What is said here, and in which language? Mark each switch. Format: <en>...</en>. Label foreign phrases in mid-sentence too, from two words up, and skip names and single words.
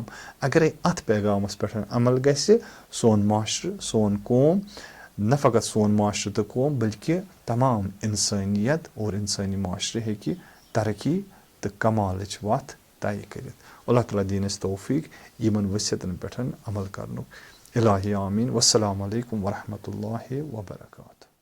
<ks>اگرے اَتھ پیغامس پٮ۪ٹھ عمل گژھِ سون معاشرٕ سون قوم، نہ فقط سون معاشرٕ تہٕ قوم بلکہِ تمام اِنسٲنیت اور اِنسٲنی معاشرٕ ہیٚکہِ ترقی تہٕ کمالٕچ وَتھ طے کٔرِتھ. اللہ تعالیٰ دِیِن اَسہِ توفیٖق یِمن ؤصیتن پٮ۪ٹھ عمل کرنُک.</ks> <ar>إلهي آمين. والسلام عليكم ورحمة الله وبركاته.</ar>